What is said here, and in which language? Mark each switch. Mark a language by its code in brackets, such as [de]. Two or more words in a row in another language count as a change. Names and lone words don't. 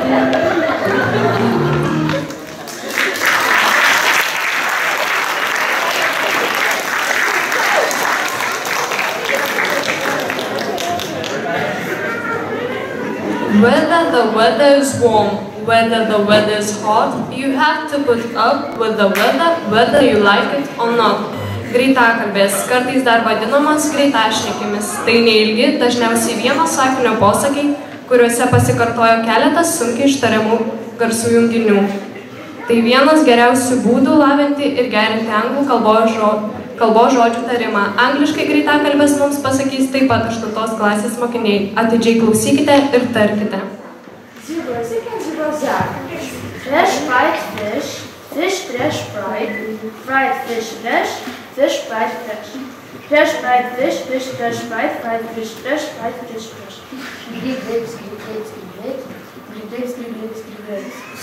[en] Whether the weather is warm, whether the weather is hot, you have to put up with the weather, whether you like it or not. [lt] Greitakalbės, kartais dar vadinamas greitašnekimis. Tai neilgi, dažniausiai vieno sakinio posakiai, kuriuose pasikartojo keletas sunkiai ištariamų garsų junginių. Tai vienas geriausių būdų lavinti ir gerinti anglų kalbos žodžių tarimą. Angliškai greitakalbės mums pasakys taip pat 8 klasės mokiniai. Atidžiai klausykite ir tarkite. [en] Fresh fried fish, fish fresh fried, fried fish fresh, fish fried fresh. Fresh fried fish, fish fresh fried, fried fish fresh, fried fish fresh. Greek grapes, Greek grapes, Greek grapes, Greek grapes, Greek grapes, Greek grapes.